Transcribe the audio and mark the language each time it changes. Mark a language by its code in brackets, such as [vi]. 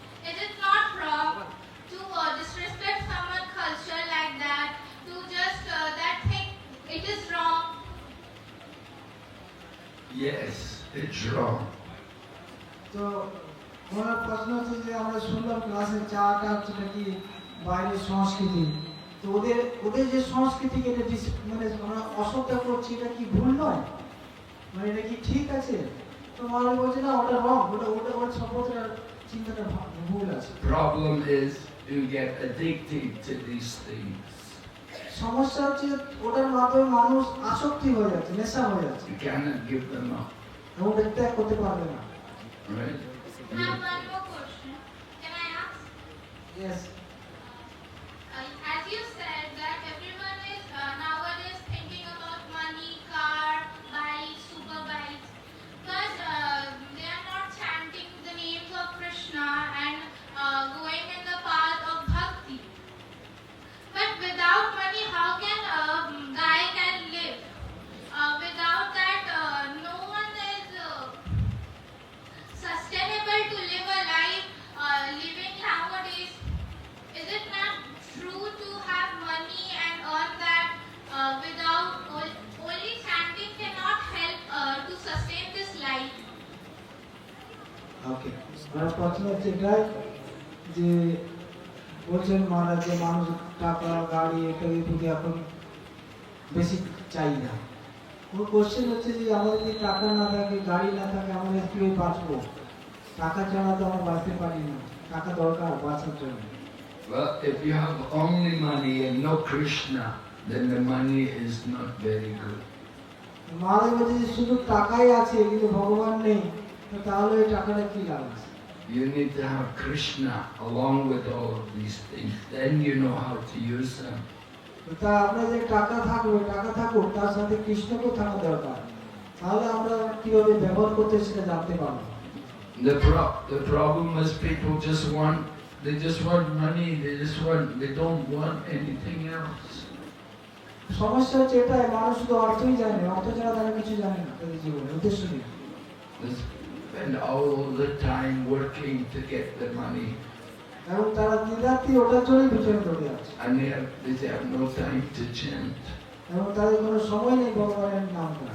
[en] Is it not wrong to disrespect someone's culture like that? To just that think it is wrong? Yes, it's wrong. [bn] তো ওনার প্রশ্ন হচ্ছে যে আমরা শুনলাম ক্লাসে চাটা হচ্ছে নাকি বাইরের সংস্কৃতি, তো ওদের যে সংস্কৃতিকে এটা মানে আমরা অশ্রদ্ধা করছি, এটা কি ভুল নয়, মানে এটা কি ঠিক আছে? তো মানুষ বলছে না ওটা রং, ওটা সম্পর্কে চিন্তাটা ভুল আছে। [en] Problem is you get addicted to these things. [bn] সমস্যা হচ্ছে ওটার মাধ্যমে মানুষ আসক্তি হয়ে যাচ্ছে, নেশা হয়ে যাচ্ছে, [en] You cannot give them up, [bn] এবং ওটা ত্যাগ করতে পারবে না। [en] right? I have one more question. Can I ask? Yes. As you said that everyone is nowadays thinking about money, car, bikes, super bikes, but they are not chanting the names of Krishna and going in the path of bhakti. But without money, how can a guy can live? Without that, no one is sustainable to live a life living nowadays. Is it not true to have money and earn that without only chanting cannot help to sustain this life? Okay. [bn] আর প্রশ্ন হচ্ছে এটাই যে বলছেন মহারাজ যে মানুষ টাকা গাড়ি ইত্যাদি প্রতি এখন বেশি চাহিদা। ওর কোশ্চেন হচ্ছে যে আমাদের যদি টাকা না থাকে গাড়ি না থাকে আমাদের কীভাবে বাঁচবো? টাকা ছাড়া তো আমরা বাঁচতে পারি না, টাকা দরকার বাঁচার জন্য। [en] Well, if you have only money and no Krishna, then the money is not very good. [bn] মহারাজ বলছে যে শুধু টাকাই আছে কিন্তু ভগবান নেই, তো তাহলে ওই টাকাটা কি লাভ আছে? [en] You need to have Krishna along with all of these things. Then you know how to use them. [bn] তা আপনার যে টাকা থাকবে, টাকা থাকুক, তার সাথে কৃষ্ণকেও থাকা দরকার, তাহলে আমরা কিভাবে ব্যবহার করতে সেটা জানতে পারবো। [en] The problem is people they just want money, they don't want anything else. [bn] সমস্যা হচ্ছে এটাই, মানুষ শুধু অর্থই জানে, অর্থ ছাড়া তারা কিছু জানে না তাদের জীবনে উদ্দেশ্য নেই। [en] They spend all the time working to get the money, [bn] এবং তারা দিনরাত্রি ওটার জন্যই পিছনে দৌড়ে আছে, [en] and they have no time to chant. [bn] এবং তাদের কোনো সময় নেই ভগবানের নাম করার,